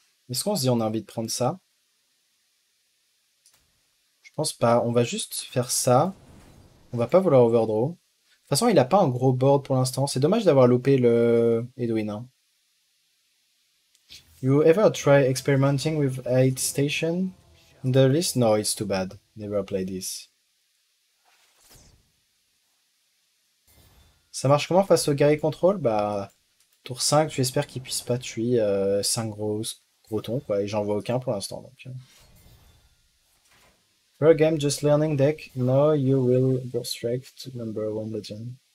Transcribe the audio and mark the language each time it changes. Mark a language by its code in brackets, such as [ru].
[fr] Est-ce qu'on se dit on a envie de prendre ça? Je pense pas. On va juste faire ça. On va pas vouloir overdraw. De toute façon, il a pas un gros board pour l'instant. C'est dommage d'avoir loupé le Edwin, hein. [en] You ever try experimenting with 8 station? The list? No, it's too bad. Never play this. [fr] Ça marche comment face au guerrier contrôle? Bah, tour 5, tu espères qu'il puisse pas tuer 5 gros tons, quoi. Et j'en vois aucun pour l'instant, donc. [en] For a game just learning deck, now you will go straight to number 1 legend.